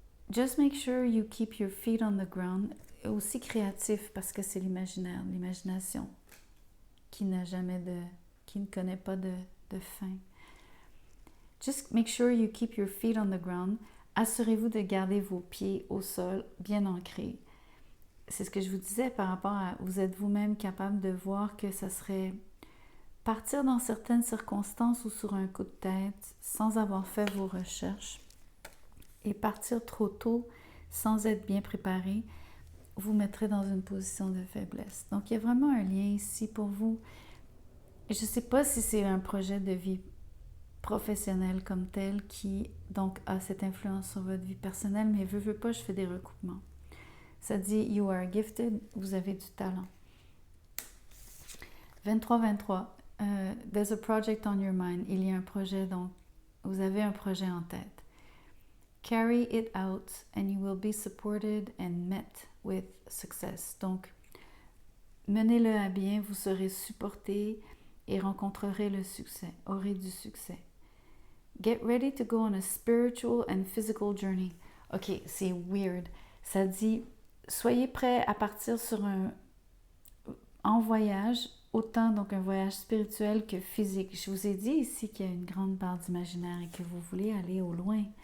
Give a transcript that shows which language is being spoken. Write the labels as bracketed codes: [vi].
[en] Just make sure you keep your feet on the ground. [fr] Aussi créatif parce que c'est l'imaginaire, l'imagination qui n'a jamais qui ne connaît pas de fin. [en] Just make sure you keep your feet on the ground. [fr] Assurez-vous de garder vos pieds au sol, bien ancrés. C'est ce que je vous disais par rapport à vous êtes vous-même capable de voir que ça serait partir dans certaines circonstances ou sur un coup de tête sans avoir fait vos recherches et partir trop tôt sans être bien préparé, vous mettrez dans une position de faiblesse. Donc, il y a vraiment un lien ici pour vous. Je ne sais pas si c'est un projet de vie professionnelle comme tel qui donc a cette influence sur votre vie personnelle, mais veux pas, je fais des recoupements. Ça dit « [en] You are gifted [fr] », vous avez du talent. [en] 23-23, there's a project on your mind. [fr] Il y a un projet, donc vous avez un projet en tête. [en] Carry it out and you will be supported and met with success. [fr] Donc, menez-le à bien, vous serez supporté et rencontrerez le succès, aurez du succès. [en] Get ready to go on a spiritual and physical journey. [fr] Ok, c'est weird. Ça dit, soyez prêts à partir en voyage, autant donc un voyage spirituel que physique. Je vous ai dit ici qu'il y a une grande part d'imaginaire et que vous voulez aller au loin.